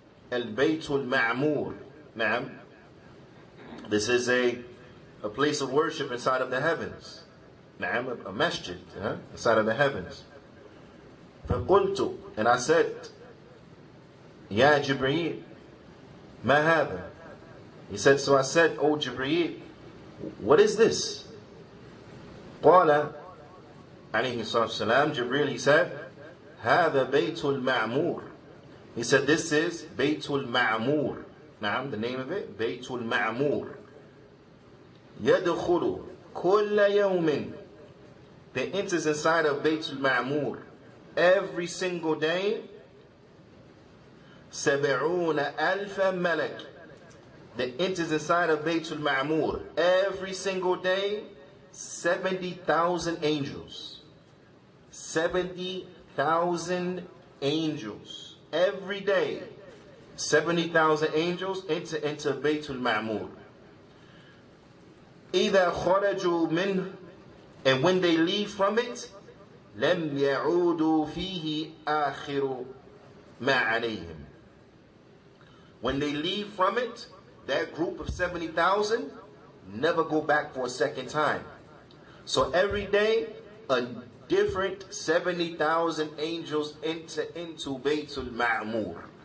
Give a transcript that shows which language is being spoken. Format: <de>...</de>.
<en>Al-Baytul Ma'mur. Now, this is a place of worship inside of the heavens. Now, a masjid inside of the heavens.</en> <ar>فَقُلْتُ,</ar> <en>and I said, Ya Jibreel,</en> <ar>ma hada?</ar> <en>He said, so I said, O Jibreel, what is this?</en> <ar>قال عليه الصلاة والسلام, Jibreel,</ar> <en>he said,</en> <ar>هذا بيت المعمور.</ar> <en>He said, this is بيت المعمور. The name of it, بيت المعمور.</en> <ar>يدخل كل يوم.</ar> <en>That enters inside of بيت المعمور every single day 70,000</en> <ar>ملك.</ar> <en>That enters inside of بيت المعمور every single day 70,000 angels. 70,000 angels. Every day, 70,000 angels enter into Baytul Ma'mur.</en> <ar>إِذَا خَرَجُوا مِنْهُ,</ar> <en>and when they leave from it,</en> <ar>لَمْ يَعُودُوا فِيهِ آخِرُ مَا عَلَيْهِمْ.</ar> <en>When they leave from it, that group of 70,000 never go back for a second time. So every day, a different 70,000 angels enter into Baytul Ma'mur.</en>